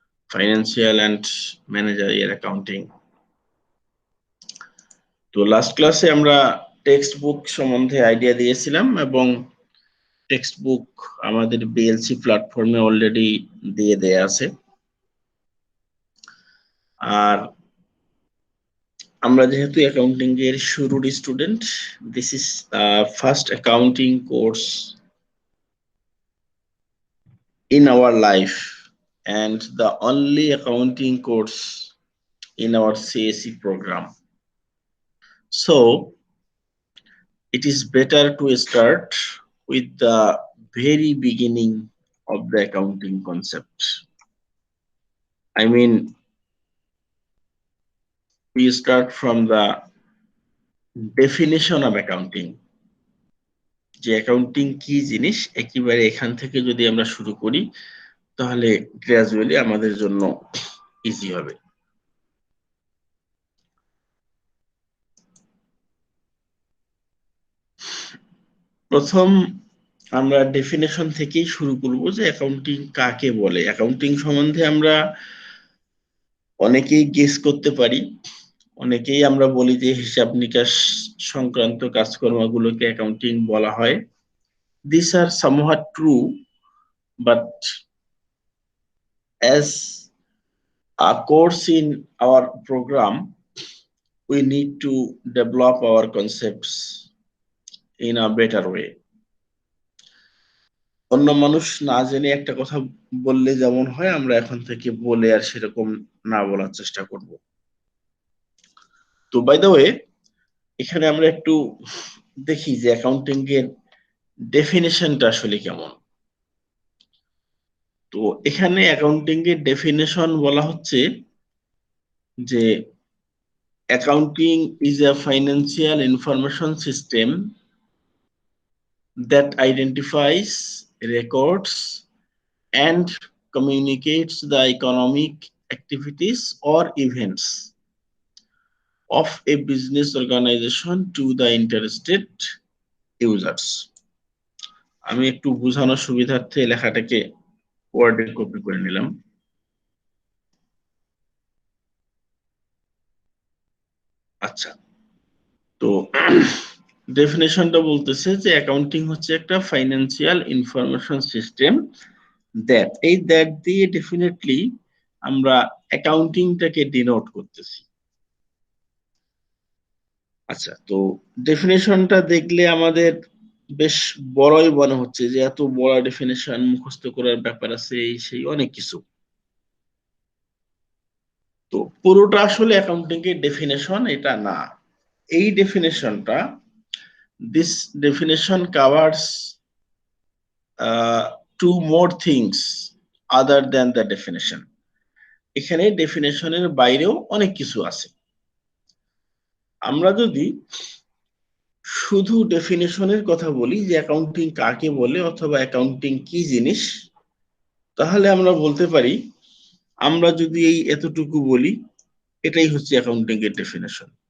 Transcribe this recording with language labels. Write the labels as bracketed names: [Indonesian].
[English] Financial and managerial accounting. [Bangla] তো last ক্লাসে আমরা টেক্সট বুক সম্বন্ধে আইডিয়া দিয়েছিলাম এবং টেক্সট বুক আমাদের বিএলসি প্ল্যাটফর্মে অলরেডি দিয়ে দেয়া আছে। আর আমরা যেহেতু অ্যাকাউন্টিং এর শুরুর student, [English] This is first accounting course in our life and the only accounting course in our CSE program. So it is better to start with the very beginning of the accounting concept. I mean, we start from the definition of accounting. [Bangla] যে accounting কি জিনিস একেবারে এখান থেকে যদি আমরা শুরু করি তাহলে গ্রাজুয়ালি আমাদের জন্য ইজি হবে। প্রথম আমরা ডেফিনেশন থেকেই শুরু করব যে অ্যাকাউন্টিং কাকে বলে। অ্যাকাউন্টিং সম্বন্ধে আমরা অনেকেই গেস করতে পারি, অনেকেই আমরা বলি যে হিসাব নিকাশ সংক্রান্ত কাজকর্মগুলোকে অ্যাকাউন্টিং বলা হয়। [English] These are somewhat true, but as a course in our program, we need to develop our concepts in a better way. [Bangla] অন্য মানুষ না জেনে একটা কথা বললে যেমন হয়, আমরা এখন থেকে বলে আর সেরকম না বলার চেষ্টা করব। তো [English] by the way, [Bangla] এখানে আমরা একটু দেখি যে অ্যাকাউন্টিং এর ডেফিনেশনটা আসলে কেমন। তো এখানে অ্যাকাউন্টিং এর ডেফিনেশন বলা হচ্ছে যে [English] Accounting is a financial information system that identifies, records, and communicates the economic activities or events of a business organization to the interested users. [Bangla] আমি একটু বোঝানোর সুবিধার্থে লেখাটাকে ওয়ার্ডে কপি করে নিলাম। আচ্ছা, তো ডেফিনেশনটা বলতেছে যে অ্যাকাউন্টিং হচ্ছে একটা ফাইন্যান্সিয়াল ইনফরমেশন সিস্টেম দ্যাট, এই দ্যাট দিয়ে ডেফিনেটলি আমরা অ্যাকাউন্টিংটাকে ডিনোট করতেছি। আচ্ছা, তো ডেফিনেশনটা দেখলে আমাদের বেশ বড়ই মনে হচ্ছে যে এত বড় ডেফিনেশন মুখস্থ করার ব্যাপার আছে, এই সেই অনেক কিছু। তো পুরোটা আসলে অ্যাকাউন্টিং এর ডেফিনেশন এটা না। এই ডেফিনেশনটা, [English] This definition covers two more things other than the definition. [Bangla] এখানে ডেফিনেশনের বাইরেও অনেক কিছু আছে। আমরা যদি শুধু ডেফিনেশনের কথা বলি যে অ্যাকাউন্টিং কাকে বলে অথবা অ্যাকাউন্টিং কি জিনিস, তাহলে আমরা বলতে পারি, আমরা যদি এই এতটুকু বলি এটাই হচ্ছে অ্যাকাউন্টিং এর ডেফিনেশন।